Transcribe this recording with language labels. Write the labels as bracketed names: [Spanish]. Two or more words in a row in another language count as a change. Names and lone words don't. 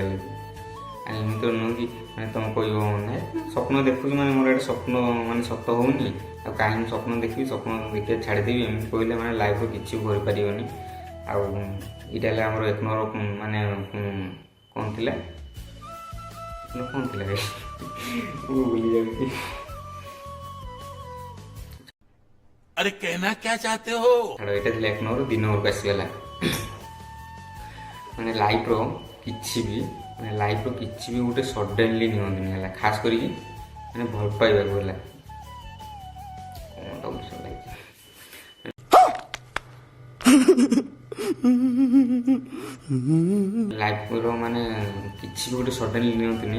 [Odia] ହେଲେ ଆଉ ଏମିତି ନୁହେଁ କି ମାନେ ତୁମେ କହିବ ନାଇଁ ସ୍ୱପ୍ନ ଦେଖୁଛି ମାନେ ମୋର ଏଇଟା ସ୍ୱପ୍ନ ମାନେ ସତ ହେଉନି ଆଉ କାହିଁକି ସ୍ୱପ୍ନ ଦେଖିବି, ସ୍ୱପ୍ନ ଦେଖିବା ଛାଡ଼ିଦେବି, ଏମିତି କହିଲେ ମାନେ ଲାଇଫ୍ରେ କିଛି କରିପାରିବନି। ଆଉ ଏଇଟା ହେଲା ଆମର 1 ନମ୍ବର ମାନେ କ'ଣ ଥିଲା ମୁଁ ଭୁଲି ଯାଉଛି। [Hindi] अरे कहना क्या चाहते हो? [Odia] ଏଇଟା ଥିଲା 1 ନମ୍ବର। 2 ନମ୍ବରକୁ ଆସିଗଲା ମାନେ ଲାଇଫ୍ର କିଛି ବି ଗୋଟେ ସଡନ୍ଲି ନିଅନ୍ତିନି। ହେଲା, ଖାସ କରିକି ମାନେ ଭଲ ପାଇବାକୁ। ହେଲା, କ'ଣଟା ବୁଝ ଲାଗିଛି ଲାଇଫ୍ର ମାନେ କିଛି ବି ଗୋଟେ ସଡନ୍ଲି ନିଅନ୍ତିନି।